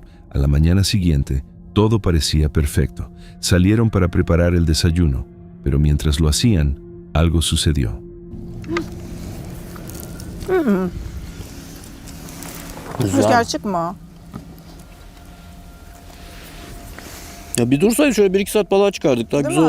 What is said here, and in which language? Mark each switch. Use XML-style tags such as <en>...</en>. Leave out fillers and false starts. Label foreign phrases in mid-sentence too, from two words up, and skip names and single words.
<es>A la mañana siguiente, todo parecía perfecto. Salieron para preparar el desayuno, pero mientras lo hacían, algo sucedió.</es> <tr>Gerçek mi o? Ya bir dursaydı şöyle 1-2 saat balığa çıkardık. Daha Değil güzel</tr>